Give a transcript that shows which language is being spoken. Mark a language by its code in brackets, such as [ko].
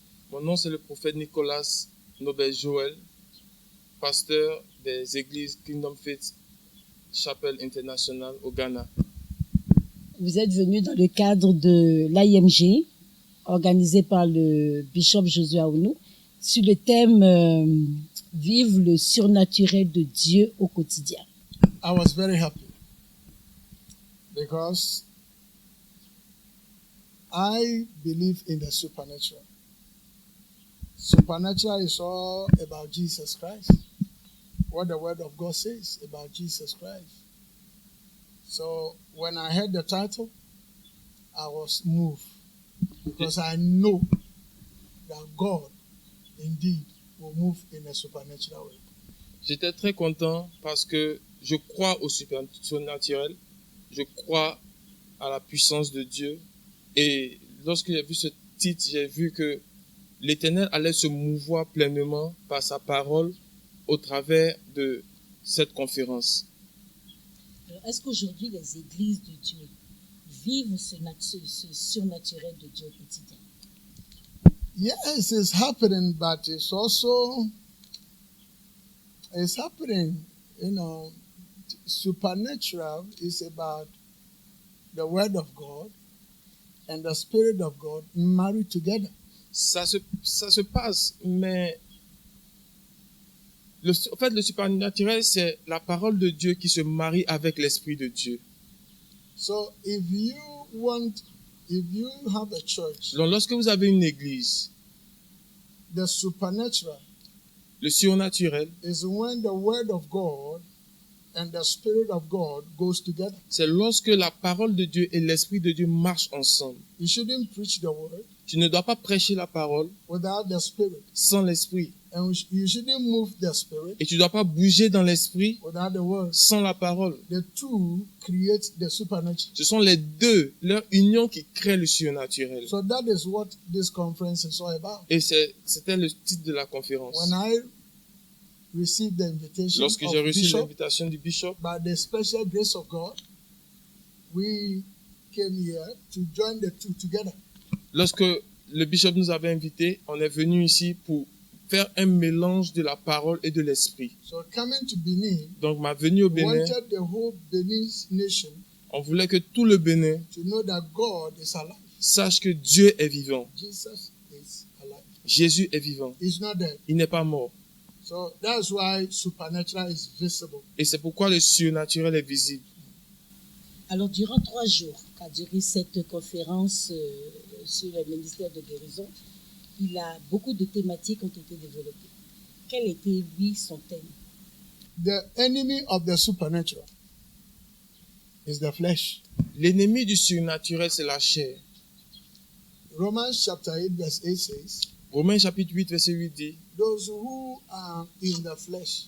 [fr] Mon nom, c'est le prophète Nicolas Nobel Joel, pasteur des églises Kingdom Faith Chapel International au Ghana. Vous êtes venu dans le cadre de l'IMG, organisé par le bishop Josué Aounou, sur le thème Vive le surnaturel de Dieu au quotidien. [en] I was very happy because I believe in the supernatural. Supernatural is all about Jesus Christ. What the Word of God says about Jesus Christ. So when I heard the title, I was moved because I know that God indeed will move in a supernatural way. [fr] J'étais très content parce que je crois au surnaturel, je crois à la puissance de Dieu. Et lorsque j'ai vu ce titre, j'ai vu que l'Éternel allait se mouvoir pleinement par sa parole au travers de cette conférence. Alors, est-ce qu'aujourd'hui les églises de Dieu vivent ce surnaturel de Dieu au quotidien? [en] Yes, it's happening, but it's happening, supernatural is about the Word of God and the Spirit of God married together. [fr] Ça se passe, mais le surnaturel, c'est la parole de Dieu qui se marie avec l'Esprit de Dieu. [en] So if you have a church, [fr] Donc, lorsque vous avez une église, [en] the supernatural [fr] le surnaturel, [en] is when the Word of God and the Spirit of God goes together. [fr] c'est lorsque la parole de Dieu et l'Esprit de Dieu marchent ensemble. [en] You shouldn't preach the Word [fr] Tu ne dois pas prêcher la parole [en] without the Spirit, [fr] sans l'Esprit. [en] and you shouldn't move the Spirit [fr] Et tu ne dois pas bouger dans l'Esprit [en] without the Word. [fr] sans la parole. [en] The two create the supernatural. [fr] Ce sont les deux, leur union qui crée le surnaturel. [en] So that is what this conference is all about. [fr] Et c'était le titre de la conférence. [en] When I received the invitation [fr] Lorsque [en] of [fr] j'ai reçu [en] Bishop, [fr] l'invitation du bishop, [en] by the special grace of God, we came here to join the two together. [fr] lorsque le bishop nous avait invités, on est venu ici pour faire un mélange de la parole et de l'esprit. [en] So coming to Benin, [fr] Donc ma venue au [en] we [fr] Bénin, [en] wanted the whole Benin nation [fr] on voulait que tout le Bénin [en] to know that God is alive. [fr] sache que Dieu est vivant. [en] Jesus is alive. [fr] Jésus est vivant. [en] He's not dead. [fr] Il n'est pas mort. [en] So that's why supernatural is visible. [fr] Et c'est pourquoi le surnaturel est visible. Alors, durant 3 jours qu'a duré cette conférence sur le ministère de guérison, beaucoup de thématiques ont été développées. Quel était, lui, son thème? [en] The enemy of the supernatural is the flesh. [fr] L'ennemi du surnaturel, c'est la chair. [en] Romans chapter 8 verse 8 says, [fr] Romains chapitre 8, verset 8 dit, [en] those who are in the flesh,